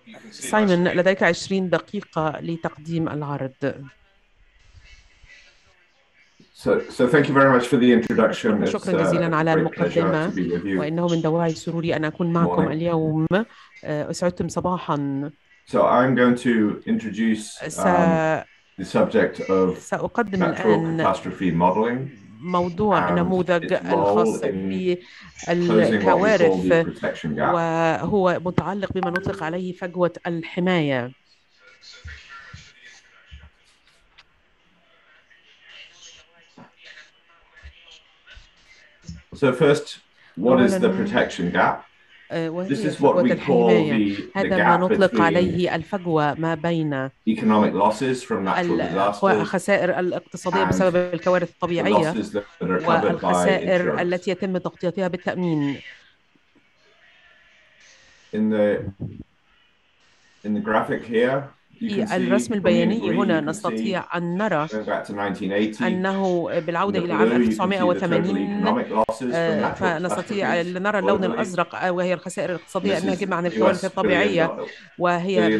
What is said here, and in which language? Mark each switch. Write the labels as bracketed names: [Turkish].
[Arabic] سايمون، لديك 20 دقيقة لتقديم العرض. [English] So thank you very much for the introduction. [Arabic] شكرا جزيلا على المقدمة، وإنه من دواعي سروري أن أكون معكم اليوم. أسعدتم صباحا. [English] So I'm going to introduce the subject of natural catastrophe modeling. [Arabic] موضوع نموذج الخاص بالكوارث، وهو متعلق بما نطلق عليه فجوة الحماية. [English] So first, what is the protection gap? This is what we call the gap between economic losses from natural disasters [Arabic] الخسائر الاقتصادية بسبب الكوارث الطبيعية والخسائر التي يتم تغطيتها بالتأمين. [English] In the graphic here, [Arabic] في الرسم البياني هنا نستطيع أن نرى أنه بالعودة إلى عام 1980 فنستطيع أن نرى اللون الأزرق وهي الخسائر الاقتصادية الناجمة عن الكوارث الطبيعية وهي